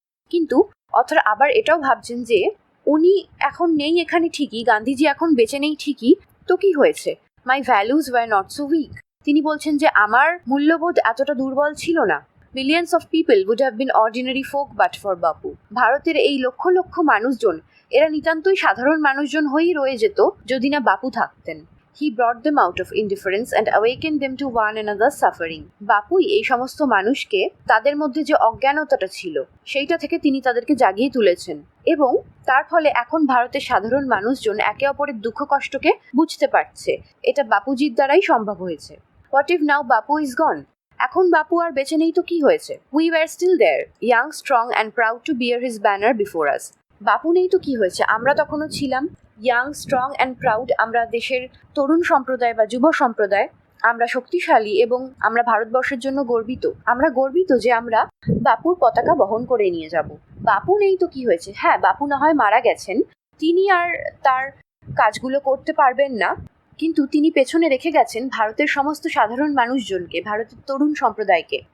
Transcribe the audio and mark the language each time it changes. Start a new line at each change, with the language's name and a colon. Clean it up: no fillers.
Bangla: কিন্তু অথর আবার এটাও ভাবছেন যে উনি এখন নেই এখানে ঠিকই, গান্ধীজি এখন বেঁচে নেই ঠিকই, তো কি হয়েছে?
English: My values were not so weak.
Bangla: তিনি বলছেন যে আমার মূল্যবোধ এতটা দুর্বল ছিল না।
English: Millions of people would have been ordinary folk but for Bapu.
Bangla: ভারতের এই লক্ষ লক্ষ মানুষজন, এরা নিতান্তই সাধারণ মানুষজন হয়েই রয়ে যেত যদি না বাপু থাকতেন।
English: He brought them out of indifference and awakened them to one another's suffering.
Bangla: বাপুই এই সমস্ত মানুষকে তাদের মধ্যে যে অজ্ঞানতাটা ছিল সেইটা থেকে তিনি তাদেরকে জাগিয়ে তুলেছেন, এবং তার ফলে এখন ভারতের সাধারণ মানুষজন একে অপরের দুঃখ কষ্টকে বুঝতে পারছে। এটা বাপুজির দ্বারাই সম্ভব হয়েছে।
English: What if now Bapu is gone?
Bangla: এখন বাপু আর বেঁচে নেই তো কি হয়েছে?
English: We were still there, young, strong and proud to bear his banner before us.
Bangla: বাপু নেই তো কি হয়েছে? আমরা তখনও ছিলাম
English: Young, strong and proud.
Bangla: আমরা দেশের তরুণ সম্প্রদায় বা যুব সম্প্রদায়, আমরা শক্তিশালী এবং আমরা ভারতবর্ষের জন্য গর্বিত। আমরা গর্বিত যে আমরা বাপুর পতাকা বহন করে নিয়ে যাব। বাপু নেই তো কি হয়েছে? হ্যাঁ, বাপু না হয় মারা গেছেন, তিনি আর তার কাজগুলো করতে পারবেন না, কিন্তু তিনি পেছনে রেখে গেছেন ভারতের সমস্ত সাধারণ মানুষজনকে, ভারতের তরুণ সম্প্রদায়কে।